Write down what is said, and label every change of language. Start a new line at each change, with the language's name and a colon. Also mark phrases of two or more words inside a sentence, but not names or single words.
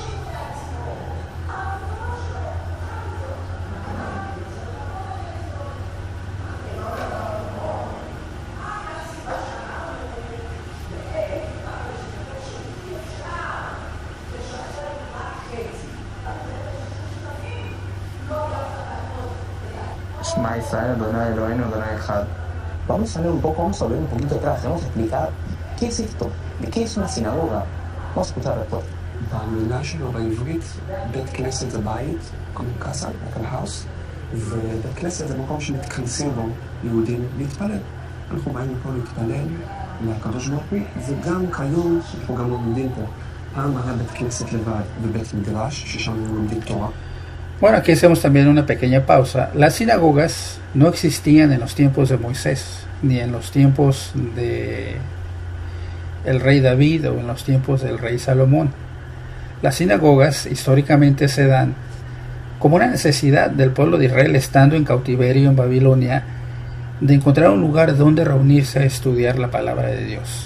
Spanish: Vamos a ver un poco, vamos a volver un poquito atrás, vamos a explicar qué es esto, qué es una sinagoga. Vamos a escuchar la respuesta.
Hebrew: במילה שלו בעברית, בית כנסת זה בית, כמו קאסה,
English: like a house,
Hebrew: ובית כנסת זה מקום שמתכנסים בו יהודים להתפלל. אנחנו באים לפה להתפלל לקדוש ברוך הוא, וגם כיום אנחנו גם לומדים פה. פעם היה בית כנסת לבד ובית מדרש, ששם לומדים תורה.
Spanish: Bueno, aquí hacemos también una pequeña pausa. Las sinagogas no existían en los tiempos de Moisés, ni en los tiempos de el rey David o en los tiempos del rey Salomón. Las sinagogas históricamente se dan como una necesidad del pueblo de Israel, estando en cautiverio en Babilonia, de encontrar un lugar donde reunirse a estudiar la palabra de Dios.